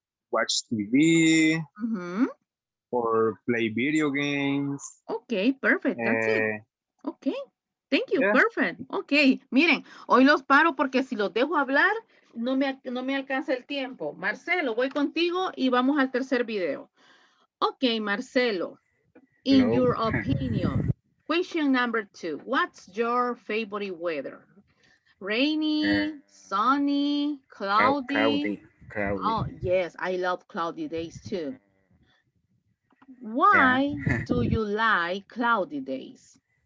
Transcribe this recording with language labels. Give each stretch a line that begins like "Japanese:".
English: Watch TV or play video games. Okay, perfect. That's it. Okay. Thank you. Perfect. Ok.
Spanish: Miren, hoy los paro porque si los dejo hablar, no me alcanza el tiempo. Marcelo, voy contigo y vamos al tercer video. Ok, Marcelo.
English: In your opinion, question number 2. What's your favorite weather? Rainy, sunny, cloudy? Cloudy. Oh, yes. I love cloudy days too. Why do you like cloudy days?